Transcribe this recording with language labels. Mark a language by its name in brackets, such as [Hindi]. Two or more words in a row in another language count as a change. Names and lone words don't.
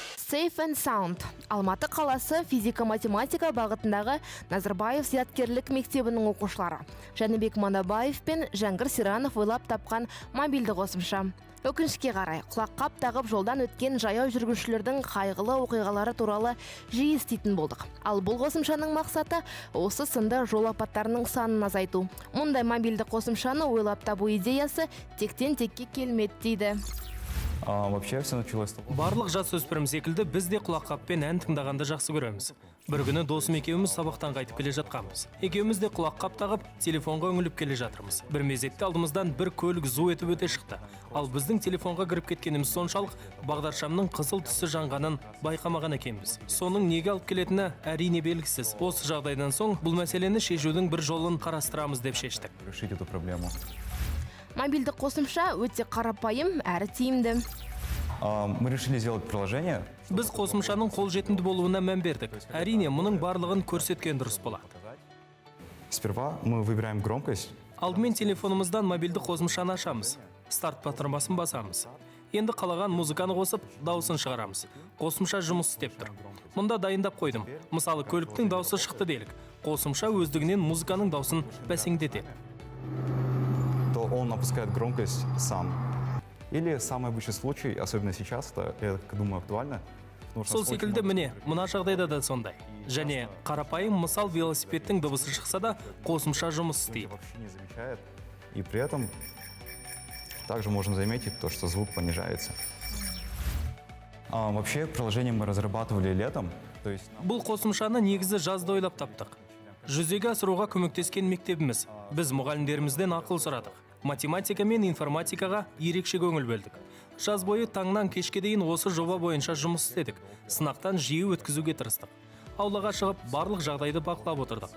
[Kazakh] Safe and Sound. Алматы қаласы физика-математика бағытындағы Назарбаев зияткерлік мектебінің оқушылары. Жәнібек Манабаев пен Жәңгір Сиранов ойлап тапқан мобильді қосымша. Өкінішке қарай, құлаққап тағып жолдан өткен жаяу жүргіншілердің қайғылы оқиғалары туралы жиі еститін болдық. Ал бұл қосымшаның мақсаты осы сынды жол апаттарының санын азайту. Мұндай мобильді қосымшаны ойлап табу идеясы тектен-текке келмеді дейді. [Russian] Вообще все началось. [Kazakh] Барлық жасөспірім секілді біз де құлаққаппен ән тыңдағанды жақсы көреміз. Бір күні досым екеуміз сабақтан қайтып келе жатқанбыз. Екеуміз де құлаққап тағып телефонға үңіліп келе жатырмыз. Бір мезетте алдымыздан бір көлік зу етіп өте шықты. Ал біздің телефонға кіріп кеткеніміз соншалық бағдаршамның қызыл түсі жанғанын байқамаған екенбіз. Соның неге алып келетіні әрине белгісіз. Осы жағдайдан соң бұл мәселені шешудің бір жолын қарастырамыз деп шештік. [Russian] Решить эту проблему. [Kazakh] Мобильді қосымша өте қарапайым әрі тиімді. [Russian] Мы решили сделать приложение. [Kazakh] Біз қосымшаның қолжетімді болуына мән бердік. Әрине, мұның барлығын көрсеткен дұрыс болады. [Russian] Сперва мы выбираем громкость. [Kazakh] Алдымен телефонымыздан мобильді қосымшаны ашамыз. Старт батырмасын басамыз. Енді қалаған музыканы қосып, дауысын шығарамыз. Қосымша жұмыс істеп тұр. Мұнда дайындап қойдым. Мысалы, көліктің дауысы шықты делік. Қосымша өздігінен музыканың дауысын бәсеңдетеді. [Russian] То он опускает громкость сам. Или самый обычный случай, особенно сейчас, это, я думаю, актуально. [Kazakh] Сол секілді міне, мұна жағдайда да сондай. Және қарапайым мысал велосипедтің дыбысы шықса да қосымша жұмыс істейді. [Russian] Вообще не замечает. И при этом также можно заметить то, что звук понижается. Вообще приложение мы разрабатывали летом. [Kazakh] Бұл қосымшаны негізі жазда ойлап таптық. Жүзеге асыруға көмектескен мектебіміз. Біз мұғалімдерімізден ақыл сұрадық. Математика мен информатикаға ерекше көңіл бөлдік. Жаз бойы таңнан кешке дейін осы жоба бойынша жұмыс істедік. Сынақтан жиі өткізуге тырыстық. Аулаға шығып барлық жағдайды бақылап отырдық.